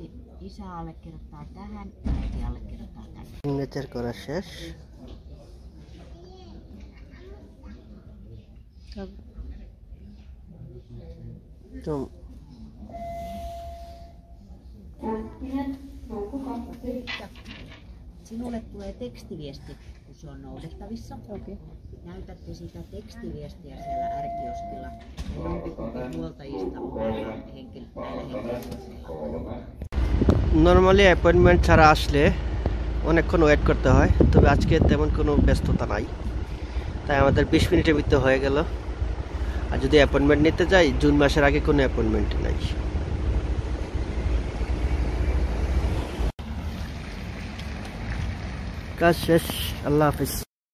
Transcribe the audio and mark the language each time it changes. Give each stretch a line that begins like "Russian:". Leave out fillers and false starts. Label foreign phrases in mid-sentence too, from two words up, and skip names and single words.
Finnish: Isä allekirjoittaa tähän, äiti allekirjoittaa tähän.
Bangla: Signature করা শেষ।
Finnish: Sinulle tulee tekstiviesti, kun se on noudettavissa.
English: Okay.
Finnish: Näytätte sitä tekstiviestiä siellä R-kioskilla ja jompikumpi huoltajista on näillä henkilöillä.
English: normally appointment
Bangla: ছাড়া আসলে অনেকক্ষণ ওয়েট করতে হয়, তবে আজকে তেমন কোনো ব্যস্ততা নাই, তাই আমাদের 20 মিনিটের ভিতরে হয়ে গেল। আর যদি অ্যাপয়েন্টমেন্ট নিতে যাই, জুন মাসের আগে কোনো অ্যাপয়েন্টমেন্ট নাই। কাজ শেষ। আল্লাহ হাফেজ।